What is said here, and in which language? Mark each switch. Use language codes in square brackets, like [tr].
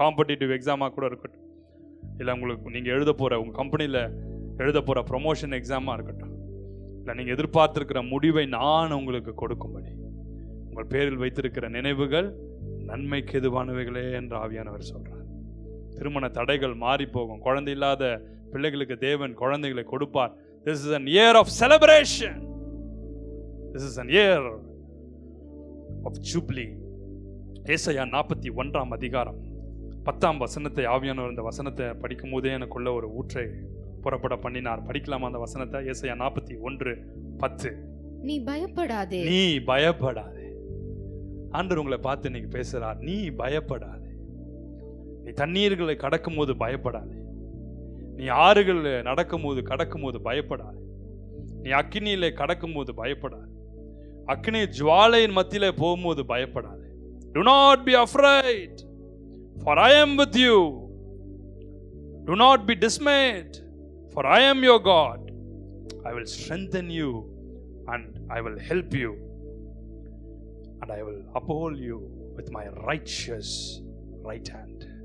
[ta] Competitive எக்ஸாமாக கூட இருக்கட்டும், இல்லை உங்களுக்கு நீங்கள் எழுத போகிற உங்கள் கம்பெனியில் எழுத போகிற ப்ரொமோஷன் எக்ஸாமாக இருக்கட்டும், இல்லை நீங்கள் எதிர்பார்த்துருக்கிற முடிவை நான் உங்களுக்கு கொடுக்கும்படி உங்கள் பேரில் வைத்திருக்கிற நினைவுகள் நன்மைக்கு எதுவானவைகளே என்று ஆவியானவர் சொல்கிறார். திருமண தடைகள் மாறி போகும். குழந்தை இல்லாத பிள்ளைகளுக்கு தேவன் குழந்தைகளை கொடுப்பார். [en] This is an year of celebration. This is an year of jubilee. [ta] ஏசாயா 41ஆம் அதிகாரம் 10ஆம் வசனத்தை ஆவியானவர் இந்த வசனத்தை படிக்கும் போதே எனக்குள்ள ஒரு ஊற்றை புறப்பட பண்ணினார். படிக்கலாமா அந்த வசனத்தை? ஏசாயா 41:10. நீ பயப்படாதே, நீ பயப்படாதே. ஆண்டவர் உங்களை பார்த்து இன்னைக்கு பேசுறார். நீ பயப்படாதே. நீ தண்ணீர்களை கடக்கும் போது பயப்படாதே. நீ ஆறுகள் நடக்கும் போது பயப்படாதே. நீ அக்கினியிலே கடக்கும் போது பயப்படாதே. அக்கினி ஜுவாலையின் மத்தியிலே போகும்போது பயப்படாதே. [en] Do not be afraid, for I am with you. Do not be dismayed, for I am your God. I will strengthen you and I will help you, and I will uphold you with my righteous right hand.